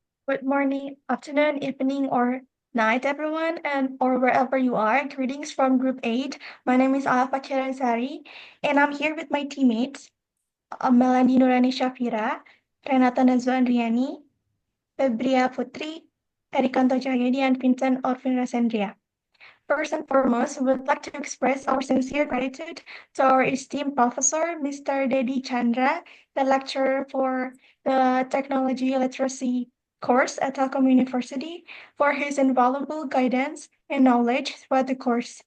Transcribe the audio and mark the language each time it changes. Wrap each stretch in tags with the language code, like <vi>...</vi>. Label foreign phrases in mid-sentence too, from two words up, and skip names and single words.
<en>Good morning, afternoon, evening, or night, everyone, and or wherever you are. Greetings from Group 8. My name is Alfa Kirazari, and I'm here with my teammates, Melanie Nurani Shafira, Renata Nazwan Riani, Febria Putri, Erikanto Cahyadi, and Vincent Orvin Rasendria. First and foremost, we would like to express our sincere gratitude to our esteemed professor, Mr. Dedi Chandra, the lecturer for the Technology Literacy course at Telkom University, for his invaluable guidance and knowledge throughout the course.</en>